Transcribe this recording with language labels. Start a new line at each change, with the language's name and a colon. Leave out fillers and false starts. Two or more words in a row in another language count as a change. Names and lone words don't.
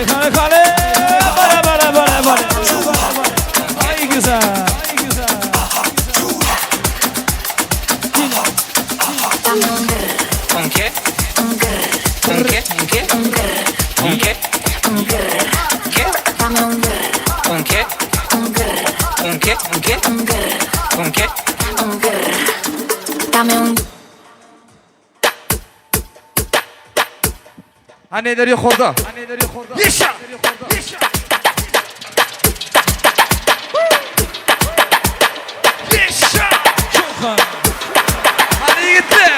Turkish: Kale. Böyle. Ay güzel.
Spanish: ¿Con qué? ¿Con qué? ¿Con qué? ¿Con qué? ¿Qué? ¿Con qué? ¿Con qué? ¿Con qué? ¿Con qué? Dame un
Turkish: Anneler yok orada. Yaşa! Yaşa! Hadi yigitler!